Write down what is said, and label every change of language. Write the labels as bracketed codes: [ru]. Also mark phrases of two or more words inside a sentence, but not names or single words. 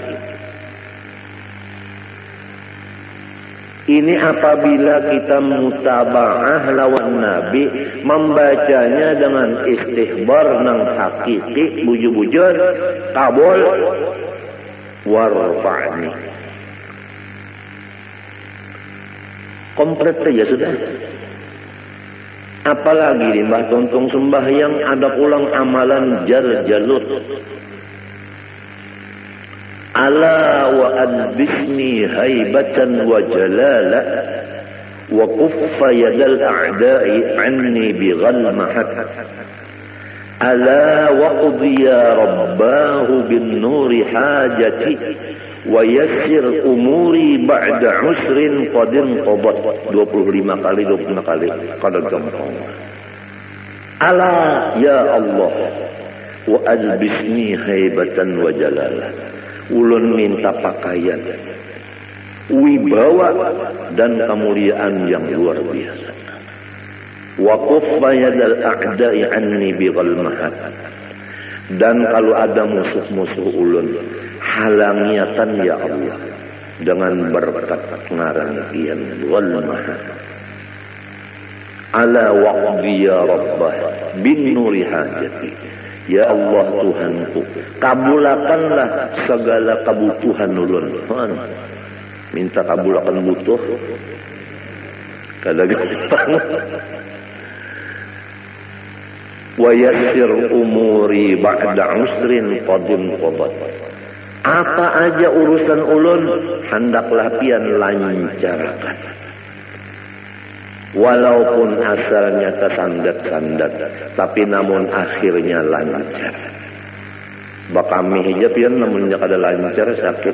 [bjn] Ini apabila kita mutaba'ah lawan Nabi, membacanya dengan istihbar nang hakiki, bujur-bujur, kabul, warfa'ni. Komplit saja sudah. Apalagi di Mbah Tontong sembahyang ada pulang amalan jar-jalut. [ar] ألا وألبسني هيبة وجلالا وكف يد الأعداء عني بغلمهات. ألا وقضى ربه بنور حاجتي ويسر أموري بعد عسر قد قبت. [bjn] 25 kali kada gampang. [ar] ألا يا الله وألبسني هيبة وجلالا. [bjn] Ulun minta pakaian, wibawa dan kemuliaan yang luar biasa. [ar] وكف يد الأعداء عني بغلمهات. [bjn] Dan kalau ada musuh-musuh ulun, halangiatan ya Allah dengan berkat ngaran kian walmahat. [ar] ألا واقض يا ربه بنور حاجتي. [bjn] Ya Allah Tuhanku, kabulakanlah segala kebutuhan ulun. Minta kabulakan butuh, kada gampang. [ar] ويسر أموري بعد عسر قد قدت. [bjn] Apa aja urusan ulun, hendaklah pian lancarkan. [id] Walaupun asalnya tersandat-sandat, tapi namun akhirnya lancar. [bjn] Bakami hijab pian namunnya kada lancar sakit.